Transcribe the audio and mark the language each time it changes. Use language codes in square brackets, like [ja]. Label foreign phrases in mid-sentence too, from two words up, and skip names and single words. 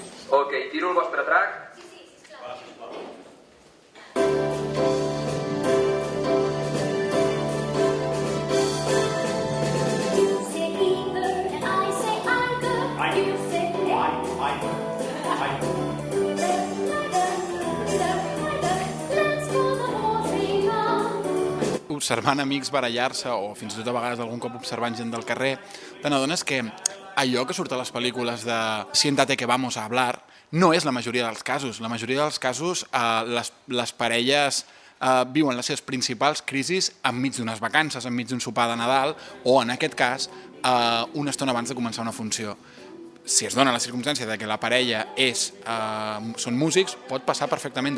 [ca] Ok, tiro el vostre track. Sí, sisplau. [en] You say either and I say either. You say let's go the whole thing on. [ca] Observant amics barallar-se o fins i tot a vegades algun cop observant gent del carrer, te n'adones que allò que surt a les pel·lícules de [es] siéntate que vamos a hablar [ca] no és la majoria dels casos. La majoria dels casos les parelles viuen les seves principals crisis enmig d'unes vacances, enmig d'un sopar de Nadal o, en aquest cas, una estona abans de començar una funció. Si es dona la circumstància de que la parella són músics, pot passar perfectament.